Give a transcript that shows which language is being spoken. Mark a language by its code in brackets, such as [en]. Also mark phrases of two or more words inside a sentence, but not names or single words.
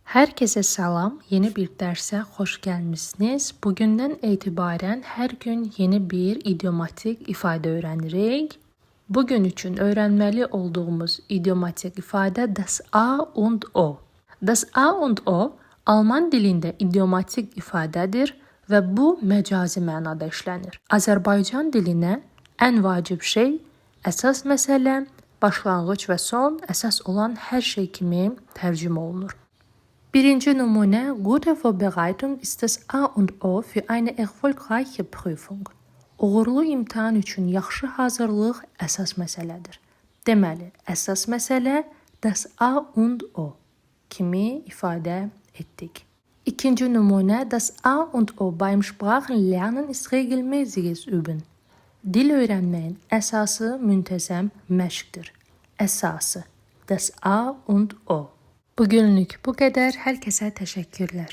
[tr] Herkese selam. Yeni bir derse hoş gelmişsiniz. Bugünden itibaren her gün yeni bir idiomatik ifade öğrenirik. Bugün için öğrenmeli olduğumuz idiomatik ifade [de] das A und O. Das A und O [tr] Alman dilinde idiomatik ifadedir ve bu mecazi mənada işlenir. [az] Azərbaycan diline en vacib şey, əsas məsələ, başlanğıc və son əsas olan hər şey kimi tərcümə olunur. [tr] Birinci Numune, [de] gute Vorbereitung ist das A und O für eine erfolgreiche Prüfung. [az] Uğurlu imtahan üçün yaxşı hazırlıq əsas məsələdir. Deməli, əsas məsələ [de] das A und O [az] kimi ifadə etdik. [tr] İkinci Numune, [de] das A und O beim Sprachenlernen ist regelmäßiges Üben. [az] Dil öyrənməyin əsası müntəzəm məşqdir. [de] Əsası das A und O. [tr] Bugünlük bu kadar. Herkese teşekkürler.